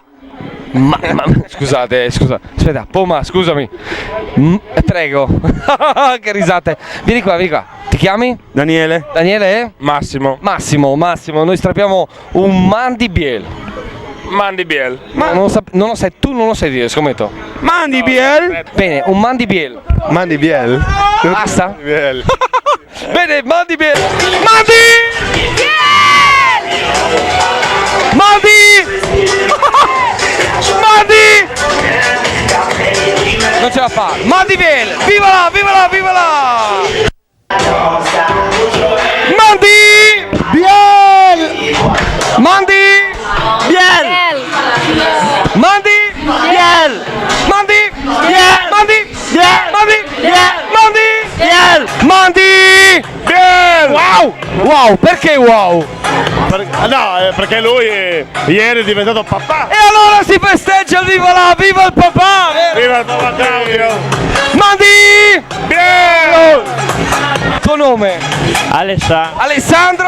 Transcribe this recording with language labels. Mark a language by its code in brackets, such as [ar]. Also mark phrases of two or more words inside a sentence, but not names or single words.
[it] Scusate, aspetta, Poma, scusami. Prego. Che risate. Vieni qua. Ti chiami? Daniele. Daniele? Massimo. Massimo, noi strappiamo un [fur] Mandy Biel. Mandy Biel. [it] Non lo sai, tu non lo sai dire, scommetto. [fur] Mandy Biel. [it] Bene, un [fur] Mandy Biel. Mandy Biel. [it] Basta? [fur] Biel. [it] Bene, [fur] Mandy Biel. [it] Mandy! Non ce la fa. [fur] Mandy Biel. [it] Viva là! [fur] Mandy! Biel! Mandy! Biel! Mandy! Biel! Mandy! Biel! Mandy! Biel! Mandy! Biel! Mandy! Biel! Mandy! Biel! Wow! [it] Perché wow? Perché lui ieri è diventato papà. E allora si festeggia, viva il papà! Viva il papà Claudio. [fur] Mandy! Biel! [it] Tuo nome? Alessandro?